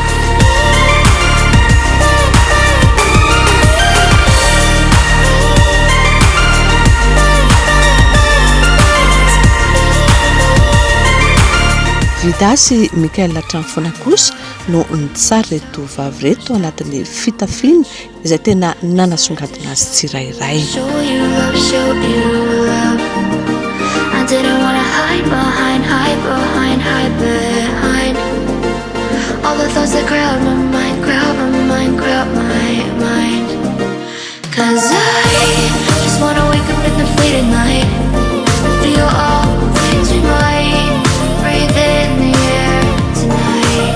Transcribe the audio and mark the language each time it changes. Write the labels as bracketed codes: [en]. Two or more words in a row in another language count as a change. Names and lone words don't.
[mg] Vidasy Mikael Tramfona kosa no nitsara reto vavy reto anatin'ny fitafiana izay tena nanasongadina azy tsirairay. [en] I didn't wanna hide behind all the thoughts that crowd my mind, crowd my mind. 'Cause I just wanna wake up in the fleeting night, feel all the things we might, breathe in the air tonight.